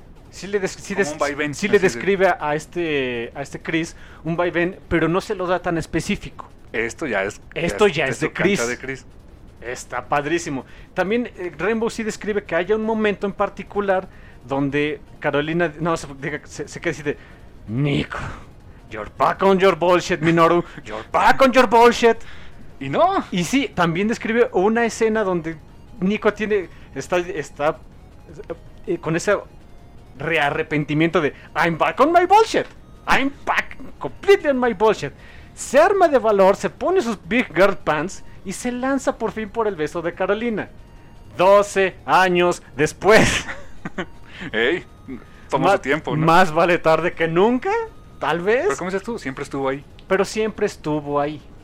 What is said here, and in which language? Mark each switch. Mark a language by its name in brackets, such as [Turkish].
[Spanish] Sí le describe a este Chris un vaivén, pero no se lo da tan específico. Esto ya es de Chris. Está padrísimo. También Rainbow sí describe que haya un momento en particular donde Carolina... No, se queda así de... [English] Nico, you're back on your bullshit, Minoru. You're back on your bullshit. [Spanish] Y no. Y sí, también describe una escena donde Nico tiene... Está con ese rearrepentimiento de... [English] I'm back on my bullshit. I'm back completely on my bullshit. [Spanish] Se arma de valor, se pone sus [English] big girl pants... [Spanish] Y se lanza por fin por el beso de Carolina. 12 años después. Ey, toma su tiempo, ¿no? Más vale tarde que nunca, tal vez. ¿Pero cómo dices tú? Siempre estuvo ahí.